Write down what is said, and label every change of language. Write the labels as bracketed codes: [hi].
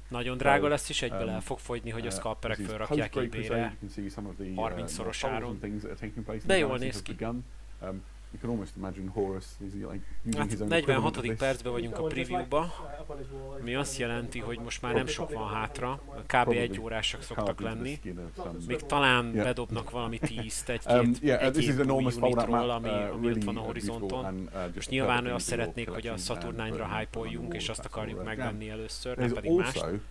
[hu] Nagyon drága lesz, és egyből el fog fogyni, hogy a scalperek fölrakják eBay-re 30-szorosáron. De jól néz ki. [en] You can almost imagine Horus is like using his own [hu] 46. percben vagyunk a preview-ba, ami azt jelenti, hogy most már nem sok van hátra, kb. 1 órásak szoktak lenni. Még talán bedobnak valami 10-1-2 új unitról, ami ott van a horizonton. Most nyilván azt szeretnék, hogy a Saturnine-ra hype-oljunk, és azt akarjuk megvenni először, nem pedig mást.